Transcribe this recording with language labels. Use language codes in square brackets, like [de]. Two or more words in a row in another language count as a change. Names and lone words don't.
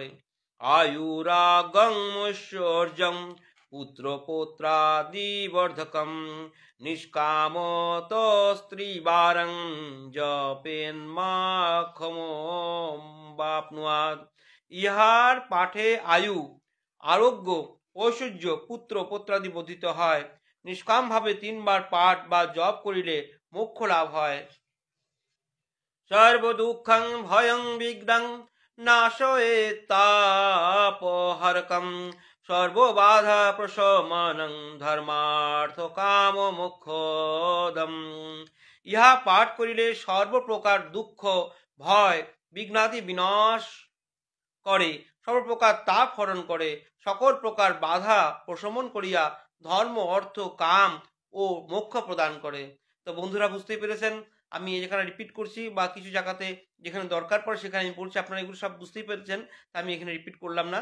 [sa] আয়ুরাগং ঐশ্বর্যং পুত্র পৌত্রাদি বর্ধকম নিষ্কামত স্ত্রীবারং জপেন মাখমবাপ্নুয়াৎ। [bn] ইহার পাঠে আয়ু, আরোগ্য, ঐশ্বর্য, পুত্র পৌত্রাদি বর্ধিত হয়। নিষ্কামভাবে 3 বার পাঠ বা জপ করিলে মোক্ষ লাভ হয়। [sa] সর্বদুঃখং ভয়ং বিঘ্নং নাশয়েত্তাপহারকং সর্ববাধা প্রশমনং ধর্মার্থ কাম মোক্ষদম। [bn] ইহা পাঠ করিলে সর্বপ্রকার দুঃখ ভয় বিঘ্নাদি বিনাশ করে, সর্বপ্রকার তাপ হরণ করে, সকল প্রকার বাধা প্রশমন করিয়া ধর্ম অর্থ কাম ও মোক্ষ প্রদান করে। তো বন্ধুরা, বুঝতেই পেরেছেন, আমি যেখানে রিপিট করছি বা কিছু জায়গাতে যেখানে দরকার পড়ে সেখানে আমি পড়ছি, আপনারা এগুলো সব বুঝতেই পেরেছেন, আমি এখানে রিপিট করলাম না।